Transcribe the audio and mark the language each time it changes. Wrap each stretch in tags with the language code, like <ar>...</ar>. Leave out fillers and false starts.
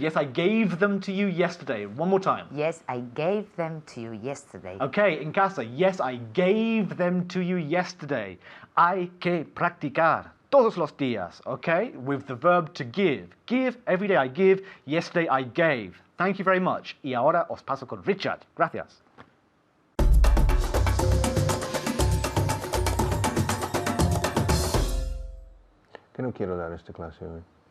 <en>Yes, I gave them to you yesterday. One more time. Yes, I gave them to you yesterday.</en> <es>Okay, en casa.</es> <en>Yes, I gave them to you yesterday.</en> <es>Hay que practicar todos los días, okay?</es> <en>With the verb to give. Give, every day I give, yesterday I gave. Thank you very much.</en> <es>Y ahora os paso con Richard. Gracias. Que no quiero dar esta clase hoy.</es>